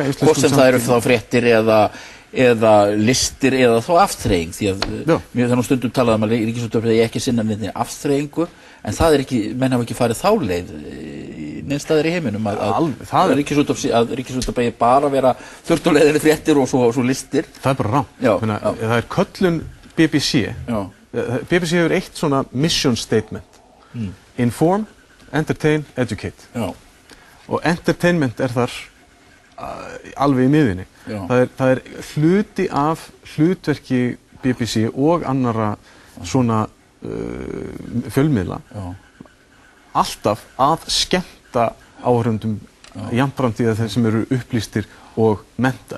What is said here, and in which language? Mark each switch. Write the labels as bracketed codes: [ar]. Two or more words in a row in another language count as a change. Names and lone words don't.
[is] Hvort sem það eru þá fréttir eða listir eða þá afþreying, því að mér þannig stundum talað að Ríkisútvarpið eigi ekki sinna með afþreyingu, en það er ekki, menn hafa ekki farið þá leið neins staðar í heiminum að Ríkisútvarpið eigi bara vera þurftulegðinni fréttir og svo listir. Það er bara rangt. Það er köllun BBC. BBC hefur eitt svona [en] mission statement. Inform, entertain, educate. [is] Og entertainment er þar alveg í miðjunni. Það er hluti af hlutverki BBC og annarra svona fjölmiðla alltaf að skemmta áhorfendum jafnframt því að þeir sem eru upplýstir og menntaðir.